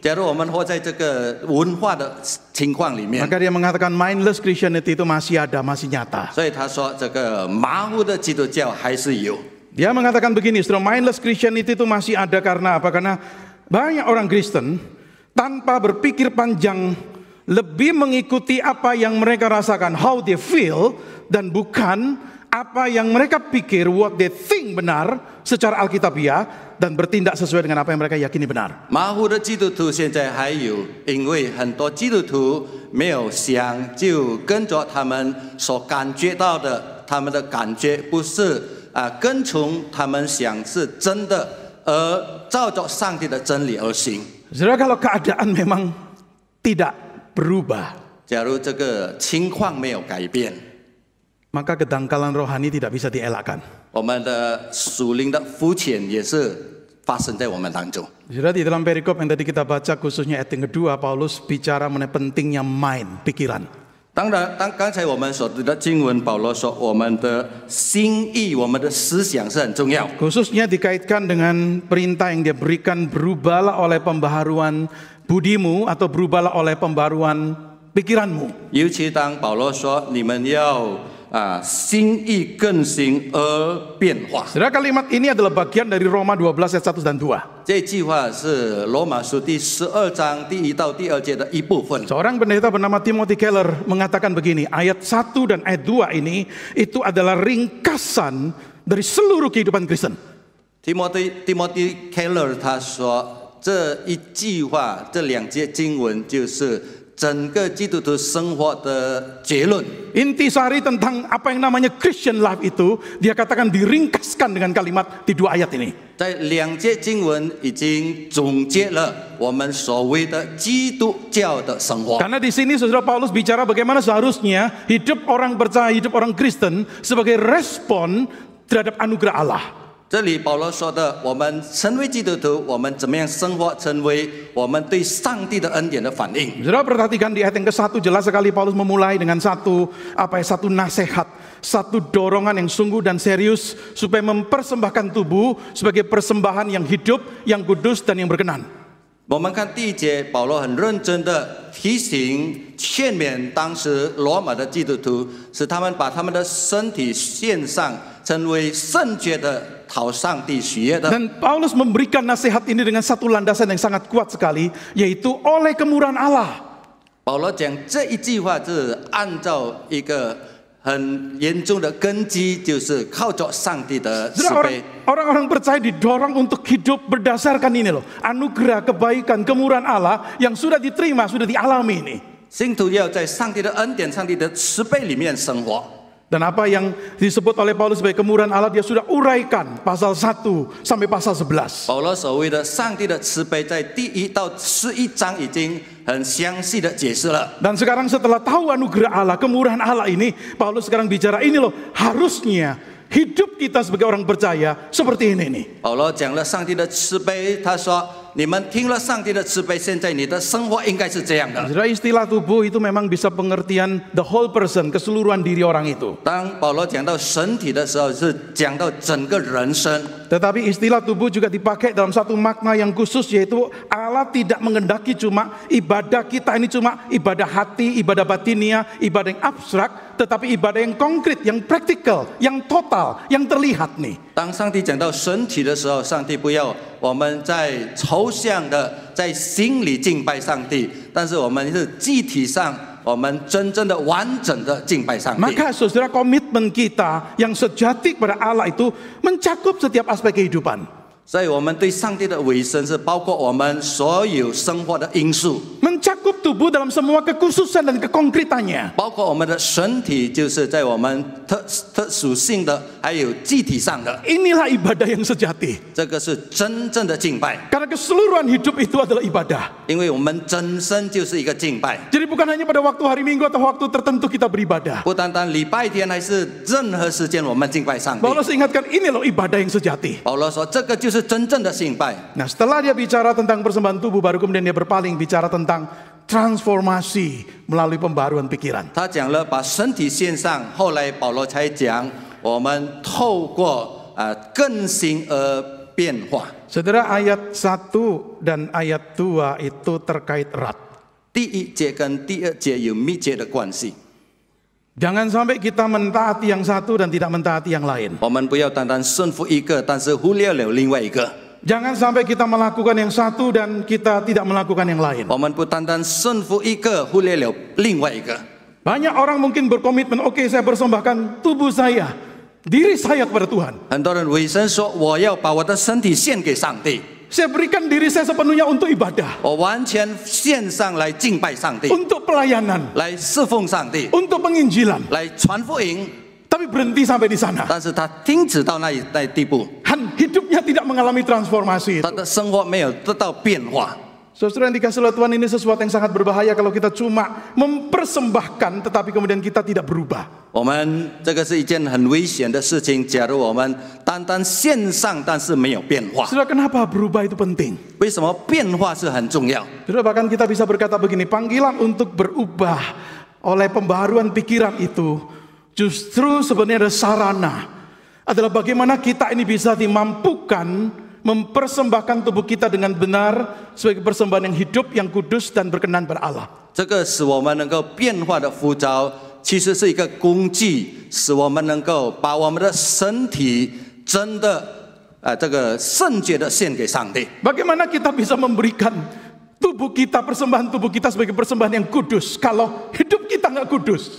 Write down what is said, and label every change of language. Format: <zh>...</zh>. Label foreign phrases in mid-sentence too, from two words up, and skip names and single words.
<zh>假如我们活在这个文化的情况里面，</zh> <id>maka dia mengatakan</id> <en>mindless Christianity</en> <id>itu masih ada, masih nyata.</id> <zh>所以他说这个麻木的基督教还是有。</zh> <id>Dia mengatakan begini, saudara,</id> <en>mindless Christianity</en> <id>itu masih ada karena apa? Karena banyak orang Kristen tanpa berpikir panjang lebih mengikuti apa yang mereka rasakan,</id> <en>how they feel,</en> <id>dan bukan apa yang mereka pikir,</id> <en>what they think</en> <id>benar secara alkitabiah, dan bertindak sesuai dengan apa yang mereka yakini benar.</id> <zh>麻木的基督徒现在还有，因为很多基督徒没有想，就跟着他们所感觉到的，他们的感觉不是跟从他们想是真的，而照着上帝的真理而行。</zh> <id>Saudara, kalau keadaan memang tidak berubah,</id> <zh>假如这个情况没有改变，</zh> <id>maka kedangkalan rohani tidak bisa dielakkan.</id> <zh>我们的属灵的肤浅也是发生在我们当中。</zh> <id>Saudara, di dalam perikop yang tadi kita baca, khususnya ayat yang kedua, Paulus bicara mengenai pentingnya mind, pikiran.</id> <zh>当然，刚才我们所读的经文，保罗说，我们的心意、我们的思想是很重要。</zh> <id>Khususnya dikaitkan dengan perintah yang dia berikan, berubahlah oleh pembaharuan budimu atau berubahlah oleh pembaharuan pikiranmu.</id> <zh>尤其当保罗说，你们要心意更新而变化。</zh> <id>Saudara, kalimat ini adalah bagian dari Roma 12 ayat 1 dan 2.</id> <zh>这句话是罗马书第12章第1到第2节的一部分。</zh> <id>Seorang pendeta bernama Timothy Keller mengatakan begini, ayat 1 dan ayat 2 ini itu adalah ringkasan dari seluruh kehidupan Kristen.</id> <zh>Timothy Keller 他说，这一句话，这2节经文就是整个基督徒生活的结论。</zh> <id>Intisari tentang apa yang namanya</id> <en>Christian life</en> <id>itu, dia katakan diringkaskan dengan kalimat di 2 ayat ini.</id> <zh>在2节经文已经总结了我们所谓的基督教的生活。</zh> <id>Karena di sini saudara Paulus bicara bagaimana seharusnya hidup orang percaya, hidup orang Kristen sebagai respon terhadap anugerah Allah.</id> <zh>这里保罗说的，我们成为基督徒，我们怎么样生活，成为我们对上帝的恩典的反应。</zh> <id>Saudara perhatikan di ayat yang ke-1 jelas sekali Paulus memulai dengan satu nasihat, satu dorongan yang sungguh dan serius supaya mempersembahkan tubuh sebagai persembahan yang hidup, yang kudus dan yang berkenan.</id> <zh>我们看第1节，保罗很认真的提醒、劝勉当时罗马的基督徒，使他们把他们的身体献上，成为圣洁的，讨上帝喜悦的。</zh> <id>Dan Paulus memberikan nasihat ini dengan satu landasan yang sangat kuat sekali, yaitu oleh kemurahan Allah.</id> <zh>保罗讲这一句话是按照一个很严重的根基，就是靠着上帝的慈悲。</zh> <id>Orang-orang percaya didorong untuk hidup berdasarkan ini loh, anugerah, kebaikan, kemurahan Allah yang sudah diterima, sudah dialami ini.</id> <zh>信徒要在上帝的恩典、上帝的慈悲里面生活。</zh> <id>Dan apa yang disebut oleh Paulus sebagai kemurahan Allah, dia sudah uraikan pasal 1 sampai pasal 11.</id> <zh>保罗所谓的上帝的慈悲，在第1到11章已经很详细的解释了。</zh> <id>Dan sekarang setelah tahu anugerah Allah, kemurahan Allah ini, Paulus sekarang bicara ini loh, harusnya hidup kita sebagai orang percaya seperti ini nih.</id> <zh>保罗讲了上帝的慈悲，他说：“你们听了上帝的慈悲，现在你的生活应该是这样的。”</zh> <id>Saudara, istilah tubuh itu memang bisa pengertian</id> <en>the whole person,</en> <id>keseluruhan diri orang itu.</id> <zh>当保罗讲到身体的时候，是讲到整个人生。</zh> <id>Tetapi istilah tubuh juga dipakai dalam satu makna yang khusus, yaitu Allah tidak mengendaki cuma ibadah kita ini cuma ibadah hati, ibadah batinia, ibadah yang abstrak, tetapi ibadah yang konkret, yang praktikal, yang total, yang terlihat nih.</id> <zh>当上帝讲到身体的时候，上帝不要我们在抽象的在心里敬拜上帝，但是我们是具体上，我们真正的完整的敬拜上帝。</zh> <id>Maka saudara, komitmen kita yang sejati kepada Allah itu mencakup setiap aspek kehidupan.</id> <zh>所以我们对上帝的委身是包括我们所有生活的因素，</zh> <id>Mencakup tubuh dalam semua kekhususan dan kekonkretannya.</id> <zh>包括我们的身体，就是在我们特属性的，还有具体上的，</zh> <id>Inilah ibadah yang sejati.</id> <zh>这个是真正的敬拜，</zh> <id>Karena keseluruhan hidup itu adalah ibadah.</id> <zh>因为我们真身就是一个敬拜，</zh> <id>Jadi bukan hanya pada waktu hari Minggu atau waktu tertentu kita beribadah.</id> <zh>不单单礼拜天，还是任何时间我们敬拜上帝。</zh> <id>Paulus ingatkan ini loh ibadah yang sejati.</id> <zh>保罗说，这个就是真正的敬拜。</zh> <id>Nah, setelah dia bicara tentang persembahan tubuh, baru kemudian dia berpaling bicara tentang transformasi melalui pembaruan pikiran.</id> <zh>他讲了把身体献上，后来保罗才讲我们透过更新而变化。</zh> <id>Saudara, ayat 1 dan ayat 2 itu terkait erat.</id> <zh>第一节跟第二节有密切的关系。</zh> <id>Jangan sampai kita mentaati yang satu dan tidak mentaati yang lain.</id> <zh>我们不要单单顺服一个，但是忽略了另外一个。</zh> <id>Jangan sampai kita melakukan yang satu dan kita tidak melakukan yang lain.</id> <zh>我们不单单顺服一个，忽略了另外一个。</zh> <id>Banyak orang mungkin berkomitmen, oke, saya persembahkan tubuh saya, diri saya kepada Tuhan.</id> <zh>很多人委身说，我要把我的身体献给上帝，</zh> <id>Saya berikan diri saya sepenuhnya untuk ibadah,</id> <zh>我完全献上来敬拜上帝，</zh> <id>untuk pelayanan,</id> <zh>来侍奉上帝，</zh> <id>untuk penginjilan.</id> <zh>来传福音。</zh> <id>Tapi berhenti sampai di sana.</id> <zh>但是他停止到那地步，</zh> <id>Hidupnya tidak mengalami transformasi</id> <zh>他</zh> <id>itu.</id> <zh>的生活没有得到变化。</zh> <id>Saudara yang dikasih oleh Tuhan, ini sesuatu yang sangat berbahaya kalau kita cuma mempersembahkan tetapi kemudian kita tidak berubah.</id> <zh>我们这个是一件很危险的事情。假如我们单单献上，但是没有变化，</zh> <id>Saudara, kenapa berubah itu penting?</id> <zh>为什么变化是很重要？</zh> <id>Saudara, bahkan kita bisa berkata begini, panggilan untuk berubah oleh pembaharuan pikiran itu justru sebenarnya ada sarana, adalah bagaimana kita ini bisa dimampukan mempersembahkan tubuh kita dengan benar sebagai persembahan yang hidup, yang kudus dan berkenan pada Allah.</id> <zh>这个使我们能够变化的呼召，其实是一个工具，使我们能够把我们的身体真的这个圣洁的献给上帝。</zh> <id>Bagaimana kita bisa memberikan tubuh kita, persembahan tubuh kita sebagai persembahan yang kudus kalau hidup kita nggak kudus?</id>